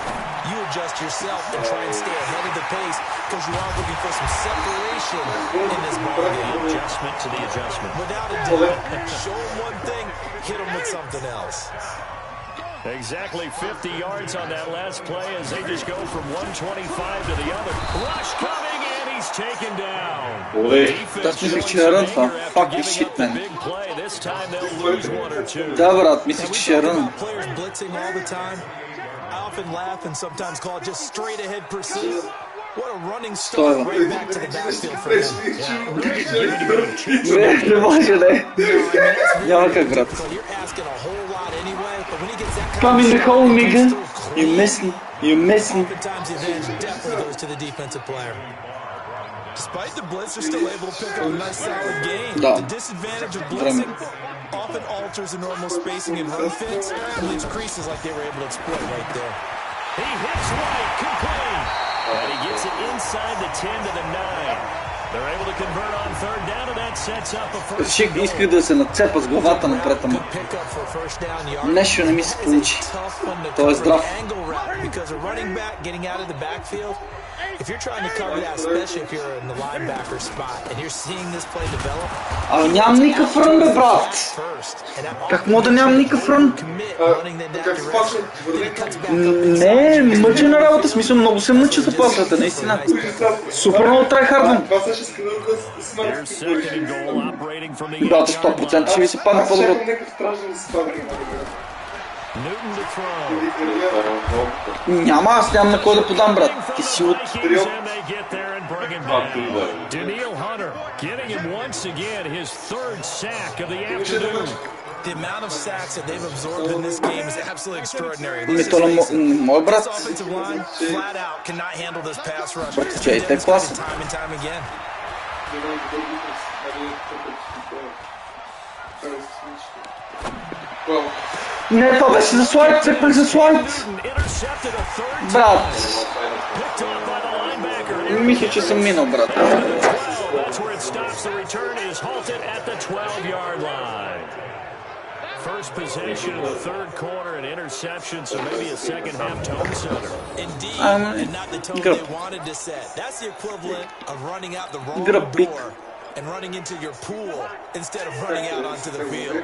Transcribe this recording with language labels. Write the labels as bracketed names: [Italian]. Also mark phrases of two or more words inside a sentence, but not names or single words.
[English] You adjust yourself and try and stay ahead of the pace because you are looking for some separation in this ball game. Adjustment to the adjustment. Without a doubt, show them one thing, hit them with something else. Exactly 50 yards on that last play as they just go from 125 to the other. Rush coming, and he's taken down. [Bulgarian] Аз мислех, че е рън това. [English] Fuck this shit, man. [Bulgarian] Да, брат, мислех, че ще е рън. [English] What a running start right back to the backfield for him. [Bulgarian] Не може, не. Няма как, брат. [English] Come in the hole, nigga. You missing. You missing. Despite the blitz, they're still able to pick up a nice solid gain. The disadvantage of blitzing often alters the normal spacing and run fits and leaves creases like they were able to exploit right there. He hits right, complete. And he gets it inside the 10 to the 9. They're able to convert on third down, and that sets up a first. [Bulgarian] Исках да се нацепа с главата напред, ама нещо не ми се получи. Той е здрав. [English] If you're trying to cover that, especially if you're in the linebacker spot and you're seeing this play develop, [Bulgarian] нямам никакъв рън, бе, брат. Как мога да нямам никакъв рън? Не, мъчена работа, смисъл, много се мъча за пласата, наистина. Супер много трайхардвам. Брат, 100% ще ви се падне по-добро. Няма, аз нямам на кой да подам, брат. Ти си от... [English] The amount of sacks that they've absorbed in this game is absolutely extraordinary. [Bulgarian] Мой брат. [English] Offensive line flat out cannot handle this pass rush. Time and time again. [Bulgarian] Не, това беше за слайд, цепнах за слайд. Брат. Мисля, че съм минал, брат. [English] First possession of the third quarter, an interception, so maybe a second half tone setter. Indeed, and not the tone they wanted to set. That's the equivalent of running out the wrong door and running into your pool instead of running out onto the field.